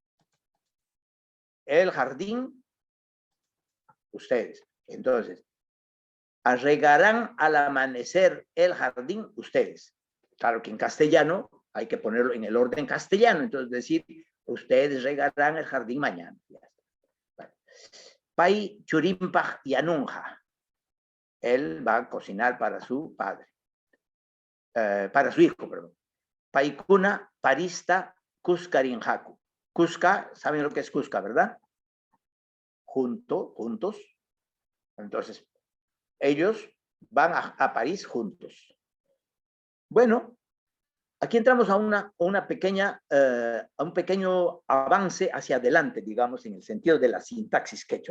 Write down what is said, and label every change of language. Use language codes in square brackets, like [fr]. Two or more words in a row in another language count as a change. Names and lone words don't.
[es] El jardín, ustedes. Entonces, regarán al amanecer el jardín ustedes. Claro que en castellano hay que ponerlo en el orden castellano, entonces decir, ustedes regarán el jardín mañana. [qu] Pai churimpaj yanunja. [es] Él va a cocinar para su padre. Para su hijo, perdón. [qu] Paikuna parista cuscarinjaku. [es] Cusca, ¿saben lo que es Cusca, verdad? Juntos. Entonces, ellos van a París juntos. Bueno, aquí entramos a una pequeña, a un pequeño avance hacia adelante, digamos, en el sentido de la sintaxis quechua.